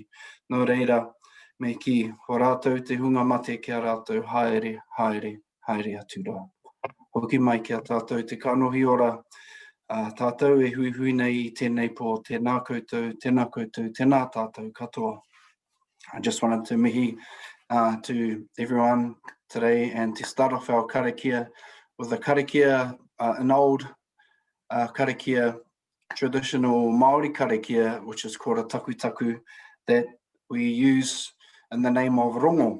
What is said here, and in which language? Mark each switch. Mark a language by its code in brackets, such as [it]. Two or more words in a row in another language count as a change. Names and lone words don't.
[mi] Nō reira, me ki ho rātou te hunga mate ki a rātou haere, haere, haere atu rā. Hoki mai ki a tātou te kanohi ora, tātou e hui hui nei I tēnei pō, tēnā koutou, tēnā tātou katoa. [en] I just wanted to mihi to everyone today and to start off our karakia with a karakia, an old karakia, traditional Māori karakia, which is called a taku that we use in the name of rongo.